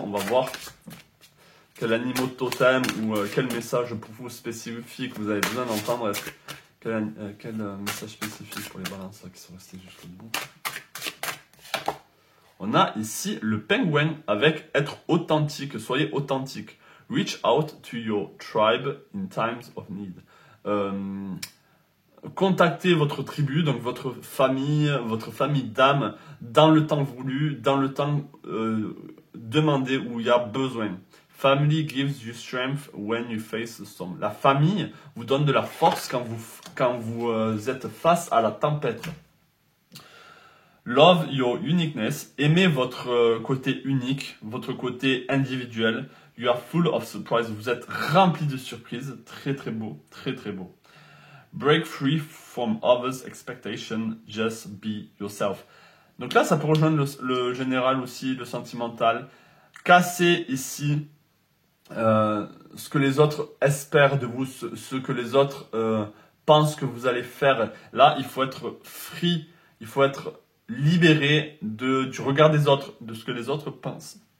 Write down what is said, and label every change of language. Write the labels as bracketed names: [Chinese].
[French] On va voir quel animal totem ou quel message pour vous spécifique vous avez besoin d'entendre. Quel message spécifique pour les balances qui sont restés jusqu'au bout. On a ici le pingouin avec être authentique. Soyez authentique. [English] Reach out to your tribe in times of need. [French] Contactez votre tribu, donc votre famille d'âme, dans le temps voulu, dans le temps demandé où il y a besoin. [English] Family gives you strength when you face the storm. [French] La famille vous donne de la force quand vous êtes face à la tempête. [English] Love your uniqueness. [French] Aimez votre côté unique, votre côté individuel. [English] You are full of surprise. [French] Vous êtes rempli de surprises. Très très beau. Très très beau. [English] Break free from others' expectations. Just be yourself. [French] Donc là, ça peut rejoindre le général aussi, le sentimental. Cassez ici ce que les autres espèrent de vous, ce que les autres pensent que vous allez faire. Là, il faut être free. Il faut être libéré du regard des autres, de ce que les autres pensent.